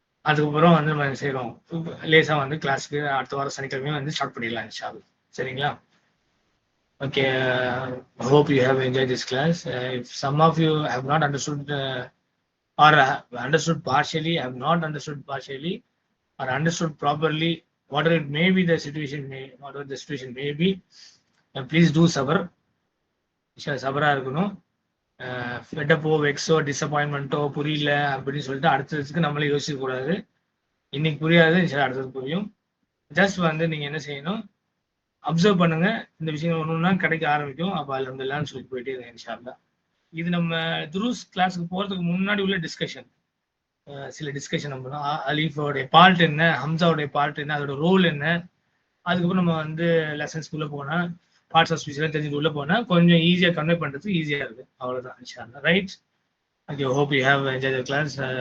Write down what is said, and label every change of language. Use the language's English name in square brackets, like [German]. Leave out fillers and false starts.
[Tamil] அதுக்கப்புறம் வந்து நம்ம செய்யறோம், லேசா வந்து கிளாஸ்க்கு அடுத்த வாரம் சனிக்கிழமையும் வந்து ஸ்டார்ட் பண்ணிடலாம் இன்ஷால்லா. சரிங்களா? [English] Okay, I hope you have enjoyed this class. If some of you have not understood or understood partially, have not understood partially, or understood properly, whatever it may be the situation may be, please do sabr. [Tamil] சபரா இருக்கணும். ஃபெட்டப்போ, வெக்ஸோ, டிசப்பாயின்மெண்ட்டோ, புரியல அப்படின்னு சொல்லிட்டு அடுத்ததுக்கு நம்மளே யோசிக்க கூடாது. இன்னைக்கு புரியாது, அடுத்தது புரியும். ஜஸ்ட் வந்து நீங்க என்ன செய்யணும், அப்சர்வ் பண்ணுங்க, இந்த விஷயங்கள் ஒன்னொன்னா கிடைக்க ஆரம்பிக்கும். அப்ப அதுல இருந்து எல்லாம் சொல்லி போயிட்டே இருக்கு இன்ஷால்லா. இது நம்ம துருஸ் கிளாஸுக்கு போறதுக்கு முன்னாடி உள்ள டிஸ்கஷன், சில டிஸ்கஷன் நம்ம அலீஃபோடைய பார்ட் என்ன, ஹம்சாவுடைய பார்ட் என்ன, அதோட ரோல் என்ன, அதுக்கப்புறம் நம்ம வந்து லெசன்ஸ்குள்ள போனா பார்ட்ஸ் ஆஃப் ஸ்பீச் எல்லாம் தெரிஞ்சுட்டு உள்ள போனா கொஞ்சம் ஈஸியா கன்வே பண்றதுக்கு ஈஸியா இருக்கு. அவ்வளவுதான் இன்ஷால்லா. Right? [English] Okay, hope you have enjoyed the class.